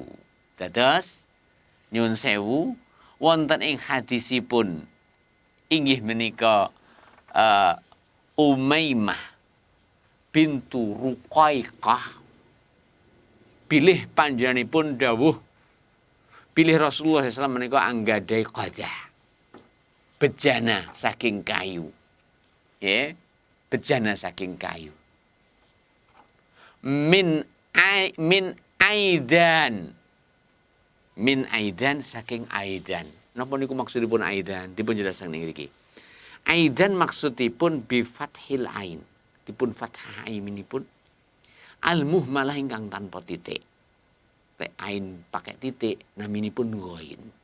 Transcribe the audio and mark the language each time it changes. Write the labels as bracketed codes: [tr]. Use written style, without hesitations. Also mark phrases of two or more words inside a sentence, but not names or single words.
[jv] Dados nyuwun sewu wonten ing hadisipun inggih menika Umaymah bintu Ruqaiqah bilih panjenenganipun dawuh bilih Rasulullah SAW menika anggadhahi qadah bejana saking kayu. Ya, bejana saking kayu. [ar] من عيدان. من عيدان [jv] saking aidan. Napa niku maksudipun aidan? Dipun jelasaken niki. Aidan maksudipun [ar] بفتح العين. [jv] Dipun fathah ainipun [ar] المهملة [jv] ingkang tanpa titik. Lek ain pakai titik naminipun ghain.